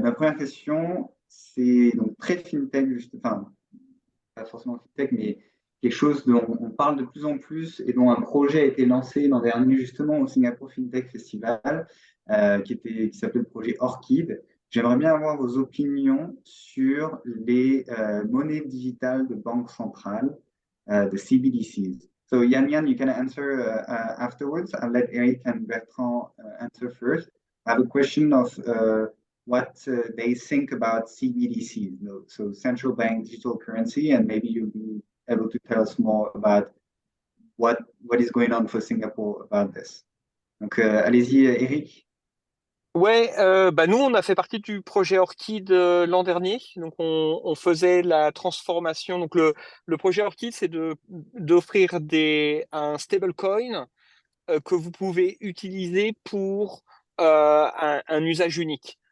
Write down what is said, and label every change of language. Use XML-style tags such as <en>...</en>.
<fr>Ma première question, c'est donc très fintech, juste, enfin, pas forcément fintech, mais quelque chose dont on parle de plus en plus et dont un projet a été lancé l'an dernier justement au Singapour FinTech Festival, qui s'appelait le projet Orchid. J'aimerais bien avoir vos opinions sur les monnaies digitales de banque centrale, de CBDCs.</fr> <en>So Yan, you can answer afterwards. I'll let Eric and Bertrand answer first. I have a question of what they think about CBDCs, so central bank digital currency, and maybe you'll be able to tell us more about what is going on for Singapore about this.</en> <fr>Donc, allez-y, Eric. Ouais, bah nous, on a fait partie du projet Orchid l'an dernier. Donc, on faisait la transformation. Donc, le projet Orchid, c'est d'offrir un stablecoin que vous pouvez utiliser pour un usage unique.</fr>